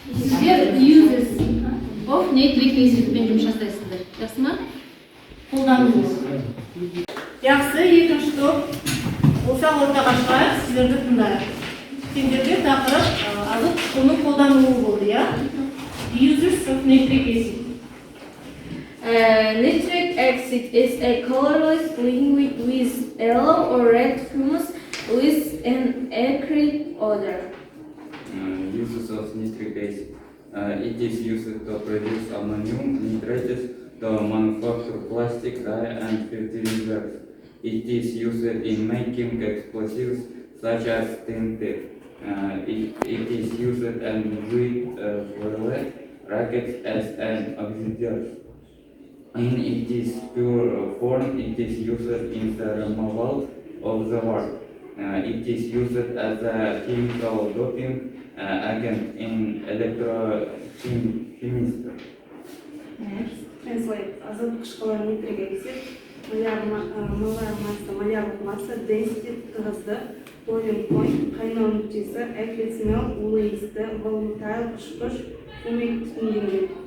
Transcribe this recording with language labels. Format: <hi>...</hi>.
<kk>сіздер</kk> <en>uses of nitric acid-</en> <kk>пен жұмыс жасайсыздар. Жақсы ма? Қолданыңыз. Жақсы, екінші топ. Осал ортаға шығайық, сіздерді тыңдайық. Сендерде тақырып азот қышқылының қолданылуы болды, я?</kk> <en>Uses of nitric acid. Nitric acid is a colorless liquid with yellow or red fumes with an acrid odor. Uses of nitric acid. It is used to produce ammonium nitrates to manufacture plastic dye and fertilizers. It is used in making explosives such as TNT. It is used in with fuel rockets as an auxiliary. In its pure form, it is used in the removal of the war. It is used as a chemical doping agent in electrochemistry. Translate.</en> <kk>Азот қышқылы нитрик acid, малярдық масса, density тығызды,</kk> <en>boiling point,</en> <kk>қайнау нүктесі,</kk> <en>acrid smell,</en> <kk>улы иісті, volatile ұшқыш, фумик түтінденген.</kk>